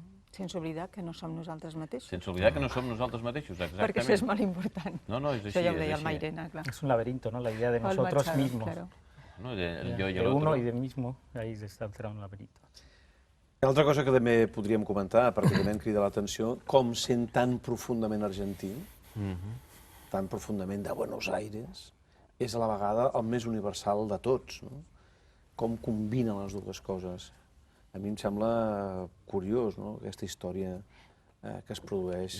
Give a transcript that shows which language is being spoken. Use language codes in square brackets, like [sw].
[ca] Sense oblidar que no som nosaltres mateixos. Sense oblidar que no som nosaltres mateixos, exactament. Perquè això és molt important. No, és així. Això ja ho deia el Mairena, clar. [es] Es un laberinto, ¿no? La idea de nosotros mismos. De uno y del mismo, ahí está entrando un laberinto. [ca] Una altra cosa que també podríem comentar, pràcticament crida l'atenció, com sent tan profundament argentí, tan profundament de Buenos Aires, és a la vegada el més universal de tots. Com combina les dues coses. A mi em sembla curiós, aquesta història que es produeix.